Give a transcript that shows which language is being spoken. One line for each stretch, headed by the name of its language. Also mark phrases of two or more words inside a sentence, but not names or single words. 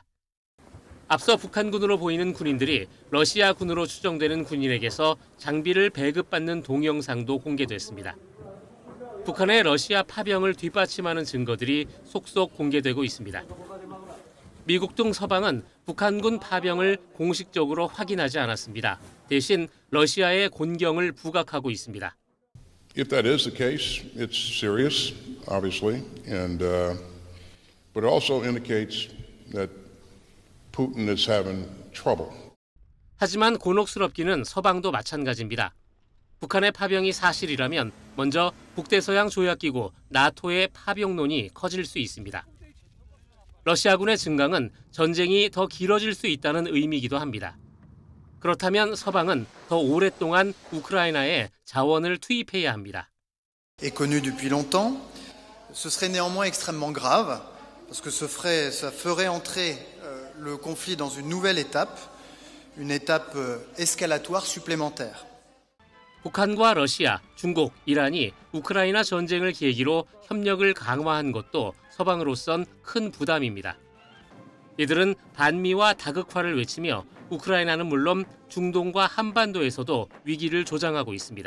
Korean: 앞서 북한군으로 보이는 군인들이 러시아군으로 추정되는 군인에게서 장비를 배급받는 동영상도 공개됐습니다. 북한의 러시아 파병을 뒷받침하는 증거들이 속속 공개되고 있습니다. 미국 등 서방은 북한군 파병을 공식적으로 확인하지 않았습니다. 대신 러시아의 곤경을 부각하고 있습니다.
English: If that is the case, it's serious, obviously, but it also indicates that Putin is having trouble.
Korean: 하지만 곤혹스럽기는 서방도 마찬가지입니다. 북한의 파병이 사실이라면 먼저 북대서양 조약기구 나토의 파병론이 커질 수 있습니다. 러시아군의 증강은 전쟁이 더 길어질 수 있다는 의미이기도 합니다. 그렇다면 서방은 더 오랫동안 우크라이나에 자원을 투입해야 합니다.
French: est connu depuis longtemps. Ce serait néanmoins extrêmement grave parce que ça ferait entrer le conflit dans une nouvelle étape, une étape escalatoire supplémentaire.
Korean: 북한과 러시아, 중국, 이란이 우크라이나 전쟁을 계기로 협력을 강화한 것도 서방으로선 큰 부담입니다. 이들은 반미와 다극화를 외치며 우크라이나는 물론 중동과 한반도에서도 위기를 조장하고 있습니다.